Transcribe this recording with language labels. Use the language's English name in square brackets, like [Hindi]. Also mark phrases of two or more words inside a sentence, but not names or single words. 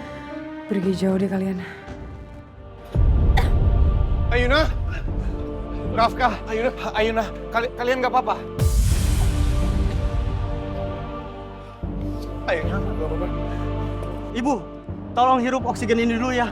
[Indonesian] Pergi jauh deh kalian. Ayuna! Rafka, Ayuna, kalian nggak apa-apa? Ayuna, nggak apa-apa. Ibu, tolong hirup oksigen ini dulu ya.